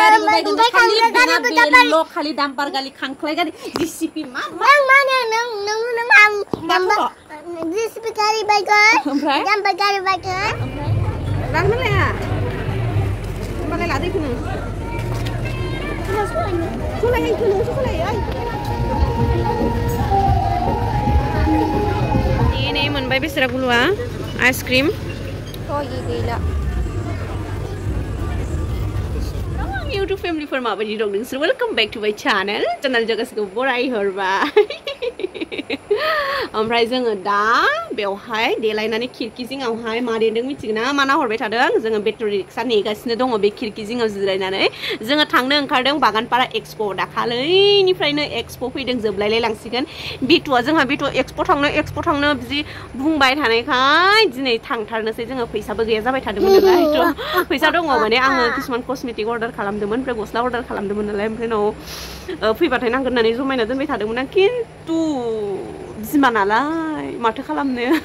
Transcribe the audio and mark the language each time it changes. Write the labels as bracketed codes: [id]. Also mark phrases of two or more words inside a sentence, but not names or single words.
[brx] खाली दाम्पार गाली खांख्लाय गाली जिसिपि मा जिसिपि गारि बायगोन दाम्पार गारि बायगोन रानलाया होमबालाय लादो इखोनो सलाय इखोनो सलाय ini मोनबाय बेसरा गुलुआ आइसक्रिम गैला [en] YouTube family for [brx] माबायदि दं नोंसोर [en] welcome back to my channel [brx] जगासिखौ बराय हरबाय ओमफ्राय जोङो दा बेवहाय देलायनानै खिरखि जिङावहाय मा देदों मिथिगोना मा नाहरबाय थादों जोङो बेटारि रिक्सा नेगासिनो दङ बे खिरखि जिङाव जिरायनानै जोङो थांनो ओंखारदों बागानपारा एक्सपो दाखालैनिफ्रायनो एक्सपो फैदों जोबलायलाय लांसिगोन बिटुआ जोंहा बिटु एक्सपो थांनो बिदि बुंबाय थानायखाय दिनै थांथारनोसै जोङो फैसाबो गैया जाबाय थादोंमोन नालाय फैसा दङ माने आङो किसुमान कस्मेटिक अर्डार खालामदोंमोन ओमफ्राय गस्ला अर्डार खालामदोंमोन नालाय ओमफ्राय उनाव फैबाथाय नांगोन होननानै जमायना दोनबाय थादोंमोन आं खिन्थु बिमा नालाय माथो खालामनो